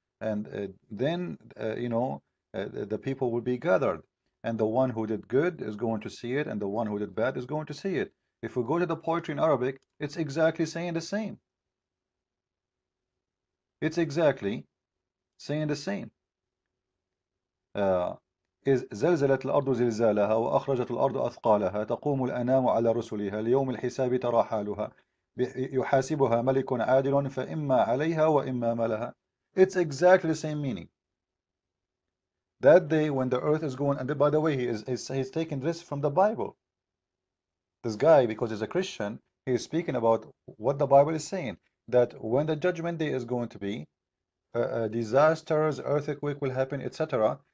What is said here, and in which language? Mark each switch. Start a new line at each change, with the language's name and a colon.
English: And then, the people will be gathered. And the one who did good is going to see it, and the one who did bad is going to see it. If we go to the poetry in Arabic, it's exactly saying the same. It's exactly saying the same.
Arabic: إذ زلزلت الأرض زلزالها وأخرجت الأرض أثقالها تقوم الأنام على رسلها ليوم الحساب ترى حالها يحاسبها ملك عادل فإما عليها وإما ما لها.
English: It's exactly the same meaning. That day when the earth is going, and by the way, he's taking this from the Bible. This guy, because he's a Christian, he is speaking about what the Bible is saying, that when the judgment day is going to be, disasters, earthquake will happen, etc.